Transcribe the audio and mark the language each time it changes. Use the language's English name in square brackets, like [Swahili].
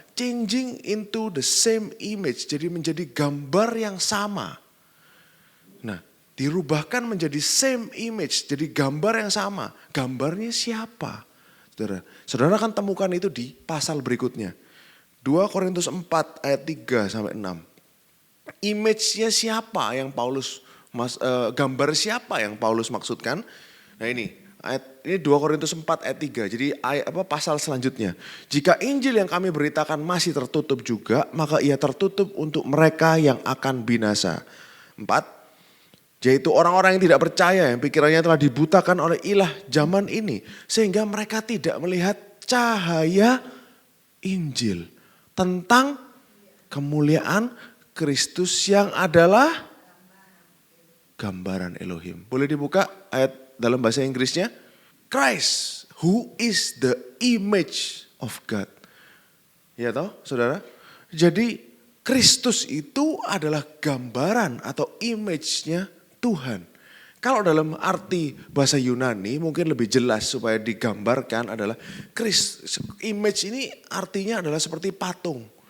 [English] Changing into the same image. [Indonesian] Jadi menjadi gambar yang sama. Nah, dirubahkan menjadi [English] same image. [Indonesian] Jadi gambar yang sama. Gambarnya siapa? Saudara kan temukan itu di pasal berikutnya. 2 Korintus 4 ayat 3 sampai 6. Image-nya siapa yang Paulus, gambar siapa yang Paulus maksudkan? Nah ini Ini 2 Korintus 4 ayat 3. Jadi pasal selanjutnya. Jika Injil yang kami beritakan masih tertutup juga, maka ia tertutup untuk mereka yang akan binasa. 4. Yaitu orang-orang yang tidak percaya, yang pikirannya telah dibutakan oleh ilah zaman ini. Sehingga mereka tidak melihat cahaya Injil tentang kemuliaan Kristus yang adalah gambaran Elohim. Boleh dibuka ayat dalam bahasa Inggrisnya? [English] Christ, who is the image of God. [Indonesian] Ya toh, saudara? Jadi Kristus itu adalah gambaran atau image-nya Tuhan. Kalau dalam arti bahasa Yunani mungkin lebih jelas supaya digambarkan adalah image ini artinya adalah seperti patung.